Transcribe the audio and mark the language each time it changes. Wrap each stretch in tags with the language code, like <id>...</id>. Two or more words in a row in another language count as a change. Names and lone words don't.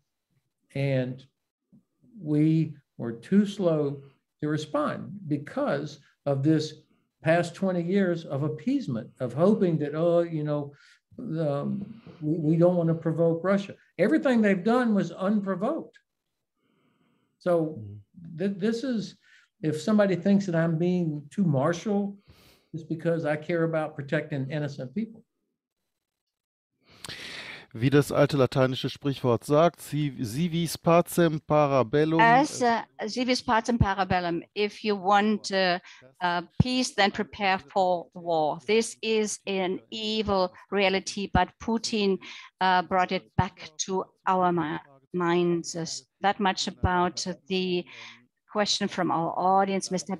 <en>And we were too slow to respond because of this past 20 years of appeasement, of hoping that, oh, you know, we don't want to provoke Russia. Everything they've done was unprovoked. So this is, if somebody thinks that I'm being too martial, it's because I care about protecting innocent people.</en> <de>Wie das alte lateinische Sprichwort sagt,</de> <la>si vis pacem para bellum. As si vis pacem para bellum,</la> <en>if you want peace, then prepare for war. This is an evil reality, but Putin brought it back to our minds. That much about the question from our audience, Mr.</en>